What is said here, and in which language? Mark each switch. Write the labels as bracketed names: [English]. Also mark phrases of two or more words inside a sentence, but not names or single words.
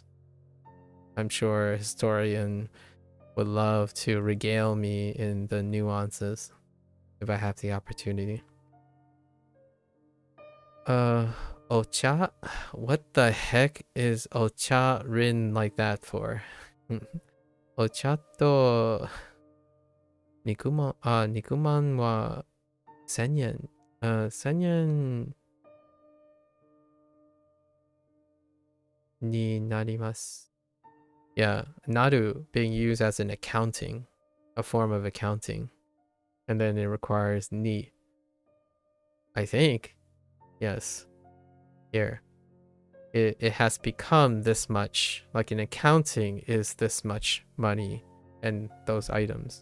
[English] I'm sure a historian would love to regale me in the nuances if I have the opportunity. Ocha? What the heck is ocha written like that for? [Japanese] お茶と肉まんは1000円. 1000 yen になります. [English] Yeah, naru being used as an accounting, a form of accounting. And then it requires ni. I think. Yes. Here. It has become this much. Like in accounting is this much money and those items.